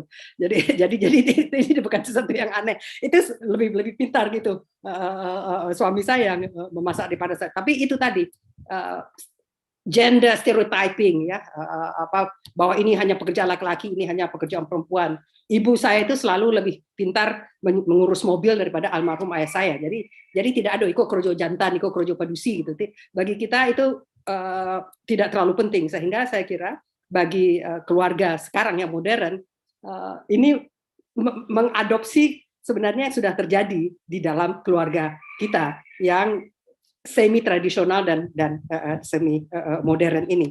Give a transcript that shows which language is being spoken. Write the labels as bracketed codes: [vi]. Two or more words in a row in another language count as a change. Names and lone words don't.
[id] Jadi ini bukan sesuatu yang aneh. Itu lebih pintar gitu suami saya yang memasak daripada saya. Tapi itu tadi [en] gender stereotyping [id] ya, bahwa ini hanya pekerjaan laki-laki, ini hanya pekerjaan perempuan. Ibu saya itu selalu lebih pintar mengurus mobil daripada almarhum ayah saya. Jadi tidak ada [min] iko krojo jantan, iko krojo padusi [id] gitu. Bagi kita itu tidak terlalu penting, sehingga saya kira bagi keluarga sekarang yang modern ini mengadopsi sebenarnya sudah terjadi di dalam keluarga kita yang semi tradisional dan semi modern ini.